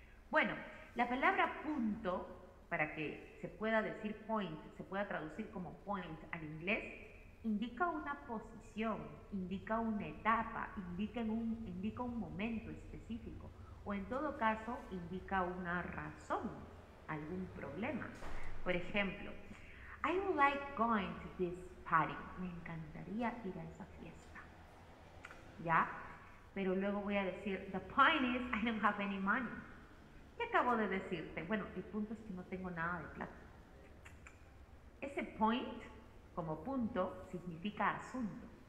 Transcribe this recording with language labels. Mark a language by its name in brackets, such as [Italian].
[Spanish] Bueno, la palabra punto, para que se pueda decir point, se pueda traducir como point al inglés, indica una posición, indica una etapa, indica un momento específico, o en todo caso indica una razón, algún problema. [English] Por ejemplo, I would like going to this party. [Spanish] Me encantaría ir a esa fiesta, ¿ya? Pero luego voy a decir, [English] the point is I don't have any money. [Spanish] ¿Qué acabo de decirte? Bueno, el punto es que no tengo nada de plata. Ese point, como punto, significa asunto.